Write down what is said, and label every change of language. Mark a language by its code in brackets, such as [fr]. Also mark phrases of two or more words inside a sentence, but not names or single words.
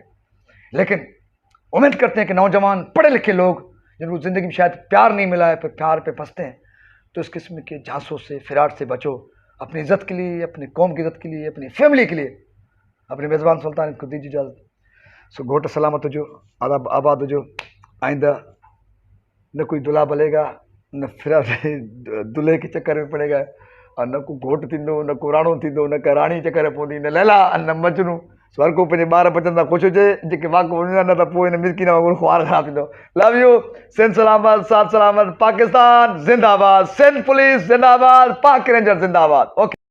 [ur] لیکن امید کرتے ہیں کہ نوجوان پڑھے لکھے لوگ جن کو زندگی میں شاید پیار نہیں ملا ہے پھر پیار پے پھنستے ہیں تو اس قسم کے جھانسوں سے، فراٹ سے بچو، اپنی عزت کے لیے، اپنی قوم کی عزت کے لیے، اپنی فیملی کے لیے. اپنے میزبان سلطان کو دیجیے اجازت. [sd] सो घोट सलामत हो जो, आबाद हो जो, [ur] آئندہ نہ کوئی دولہا بلے گا نہ پھر دولہے کے چکر میں پڑے گا [sd] और न को घोट थींदो, न को राणो थींदो, न का राणी चक्कर पवंदी, न लैला न मजनू। स्वर को पंहिंजे ॿार बचंदा ख़ुशि हुजे, जेके वाक़ वञा न त पोइ हिन मिसकिन वांगुरु ख़्वार ख़राबु थींदो। [en] Love you. [ur] سندھ سلامت، ساتھ سلامت، پاکستان زندہ باد، سندھ پولیس زندہ باد، پاک رینجر زندہ باد. ओके।